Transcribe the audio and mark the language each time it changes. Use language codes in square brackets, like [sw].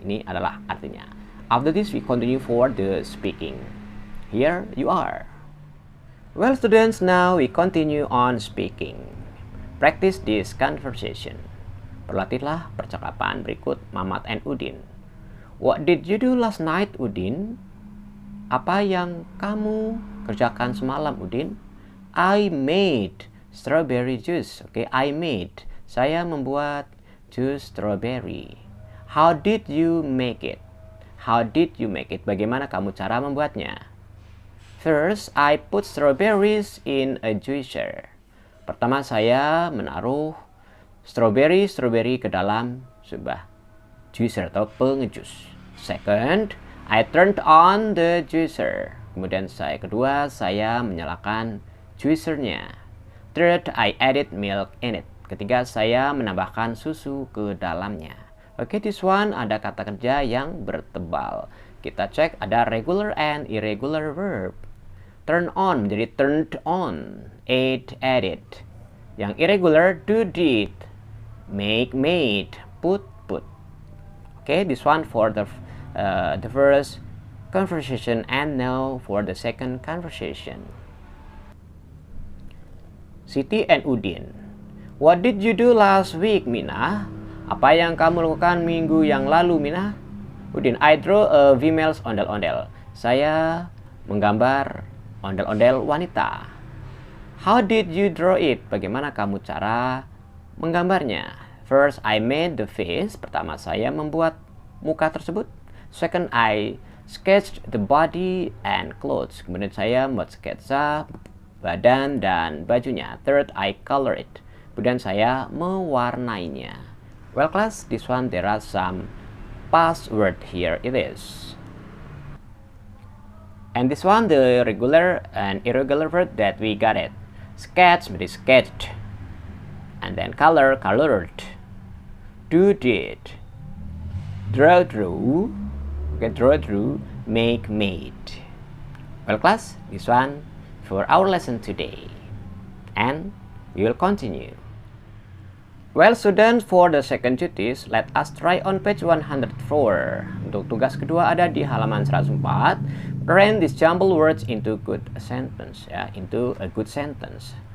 [id] Ini adalah artinya. [en] After this, we continue for the speaking. Here you are. Well, students, now we continue on speaking. Practice this conversation. [id] Berlatihlah percakapan berikut [en] Mamat and Udin. What did you do last night, Udin? [id] Apa yang kamu kerjakan semalam, Udin? [en] I made strawberry juice. Oke, I made. [id] Saya membuat jus strawberry. [en] How did you make it? How did you make it? [id] Bagaimana kamu cara membuatnya? [en] First, I put strawberries in a juicer. [id] Pertama, saya menaruh strawberry ke dalam sebuah juicer atau pengejus. [en] Second, I turned on the juicer. [id] Kemudian kedua, saya menyalakan juicernya. [en] Third, I added milk in it. [id] Ketiga, saya menambahkan susu ke dalamnya. [en] Oke, this one [id] ada kata kerja yang bertebal. Kita cek ada regular and irregular verb. [en] Turn on menjadi turned on. Ate, added. Yang irregular, do, did. Make, made. Put. Okay, this one for the first conversation and now for the second conversation. Siti and Udin. What did you do last week, Mina? [id] Apa yang kamu lakukan minggu yang lalu, Mina? Udin, [en] I draw a female's ondel-ondel. [id] Saya menggambar ondel-ondel wanita. [en] How did you draw it? [id] Bagaimana kamu cara menggambarnya? [en] First, I made the face. [id] Pertama, saya membuat muka tersebut. [en] Second, I sketched the body and clothes. [id] Kemudian saya membuat sketsa badan dan bajunya. [en] Third, I color it. [id] Kemudian saya mewarnainya. [en] Well, class, this one there are some past word here. It is. And this one, the regular and irregular verb that we got it. Sketch menjadi sketched. And then color, colored. Do, did. Draw, drew. Okay, draw, drew. Make, made. Well, class, this one for our lesson today. And we will continue. Well, students, for the second duties, let us try on page 104. [id] Untuk tugas kedua ada di halaman 104. [en] Turn these jumbled words into good sentence, ya, into a good sentence.